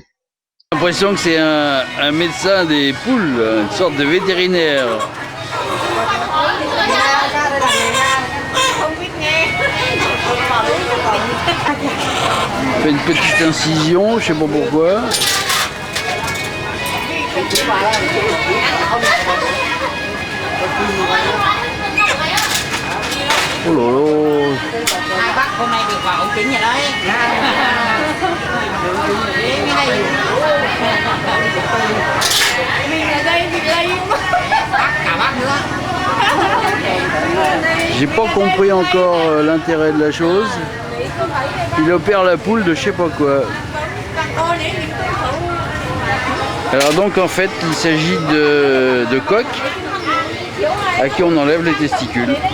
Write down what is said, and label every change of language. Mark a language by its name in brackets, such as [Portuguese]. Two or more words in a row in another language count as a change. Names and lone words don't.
[French] J'ai l'impression que c'est un médecin des poules, une sorte de vétérinaire. Il fait une petite incision, je sais pas pourquoi. Oh là là. [Vietnamese] Bác hôm nay được vào ống kính rồi đấy. Mình ở đây thì đây bác cả bác nữa. [French] J'ai pas compris encore l'intérêt de la chose. Il opère la poule de je sais pas quoi. Alors donc en fait il s'agit de coqs à qui on enlève les testicules.